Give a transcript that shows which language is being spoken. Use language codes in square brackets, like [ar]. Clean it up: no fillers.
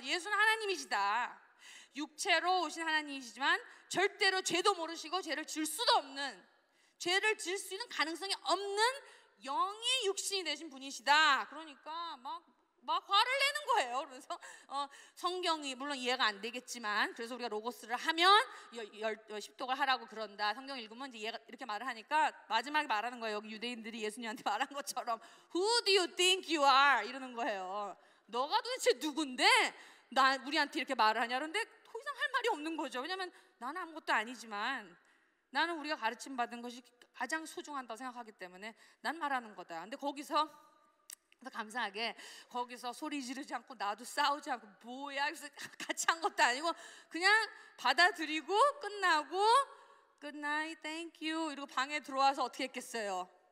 [ko] 예수는 하나님이시다. 육체로 오신 하나님이시지만 절대로 죄도 모르시고 죄를 질 수도 없는, 죄를 질 수 있는 가능성이 없는 영의 육신이 되신 분이시다. 그러니까 막 화를 내는 거예요. 그래서 성경이 물론 이해가 안 되겠지만, 그래서 우리가 로고스를 하면 십독을 하라고 그런다. 성경 읽으면 이제 얘가 이렇게 말을 하니까 마지막에 말하는 거예요. 여기 유대인들이 예수님한테 말한 것처럼 [en] Who do you think you are? [ko] 이러는 거예요. 너가 도대체 누군데 우리한테 이렇게 말을 하냐? 그런데 더 이상 할 말이 없는 거죠. 왜냐하면 나는 아무것도 아니지만 나는 우리가 가르침 받은 것이 가장 소중하다고 생각하기 때문에 난 말하는 거다. 근데 거기서 감사하게 거기서 소리 지르지 않고 나도 싸우지 않고 뭐야 그래서 같이 한 것도 아니고 그냥 받아들이고 끝나고 [en] Good night, thank you [ko] 이러고 방에 들어와서 어떻게 했겠어요?